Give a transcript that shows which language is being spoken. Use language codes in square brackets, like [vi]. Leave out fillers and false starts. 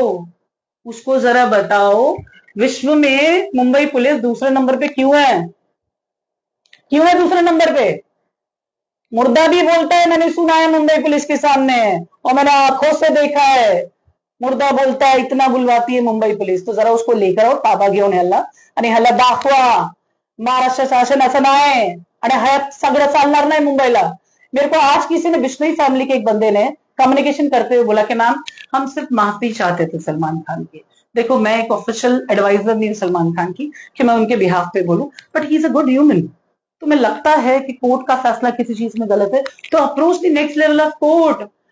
[hi] उसको जरा बताओ, विश्व में मुंबई पुलिस दूसरे नंबर पे क्यों है? क्यों है दूसरे नंबर पे? मुर्दा भी बोलता है, मैंने सुना है मुंबई पुलिस के सामने, और मैंने आंखों से देखा है। मुर्दा बोलता है, इतना बुलवाती है मुंबई पुलिस। तो जरा उसको लेकर आओ, [mr] ताबा घेऊन ह्याला आणि ह्याला दाखवा महाराष्ट्र शासन असं नाही आणि हयात सगळं चालणार नाही मुंबईला। [hi] मेरे को आज किसी ने, बिश्नोई फैमिली के एक बंदे ने कम्युनिकेशन करते हुए बोला कि मैम हम सिर्फ माफी चाहते थे सलमान खान की। देखो, मैं एक ऑफिशियल एडवाइजर नहीं हूं सलमान खान की कि मैं उनके बिहाफ पे बोलूं, [en] But he is a good human. [hi] तुम्हें लगता है कि कोर्ट का फैसला किसी चीज में गलत है, तो [en] Approach the next level of court.